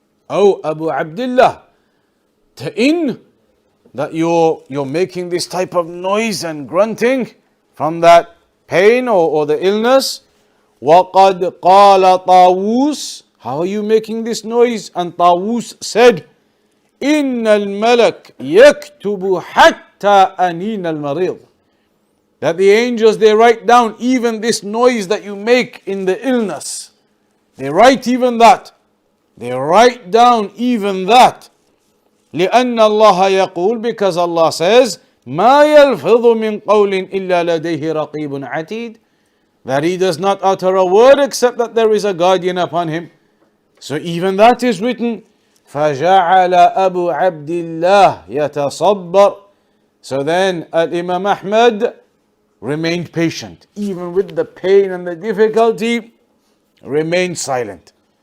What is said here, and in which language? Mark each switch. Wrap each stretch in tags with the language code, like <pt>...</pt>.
<en>Oh, Abu Abdullah, ta'in, that you're making this type of noise and grunting from that pain or the illness.</en> <ar>وَقَدْ قَالَ طَاوُوسٌ.</ar> <en>How are you making this noise? And Tawus said,</en> <ar>إِنَّ الْمَلَكَ يَكْتُبُ حَتَّى أَنِينَ الْمَرِيضِ.</ar> <en>That the angels, they write down even this noise that you make in the illness. They write even that. They write down even that.</en> <ar>لأن الله يقول,</ar> <en>because Allah says,</en> <ar>ما يلفظ من قول إلا لديه رقيب عتيد.</ar> <en>That he does not utter a word except that there is a guardian upon him. So even that is written.</en> <ar>فجعل أبو عبد الله يتصبر.</ar> <en>So then Imam Ahmad remained patient. Even with the pain and the difficulty, remained silent.</en>